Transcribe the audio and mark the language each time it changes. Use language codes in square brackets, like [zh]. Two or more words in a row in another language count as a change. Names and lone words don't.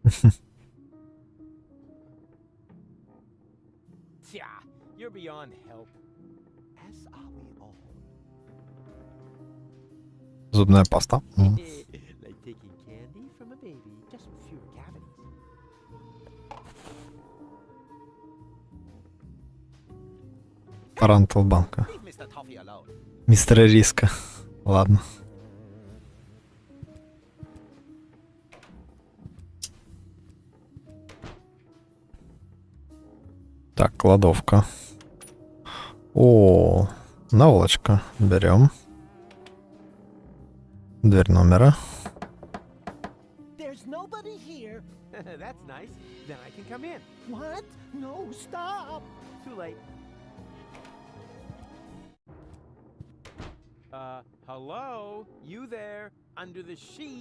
[en] Tja, you're beyond help. As are we all. [ru] Зубная паста. [en] Like taking candy from a baby, just with fewer cavities. [ru] Тарантул банка. [en] Leave Mr. Toffee alone. [ru] Мистера Риска. Ладно. Так, кладовка. О, наволочка. Берем. Дверь номера. [en] There's nobody here. That's nice. Then I can come in. What? No, stop. Too late. Hello? You there? Under the sheet?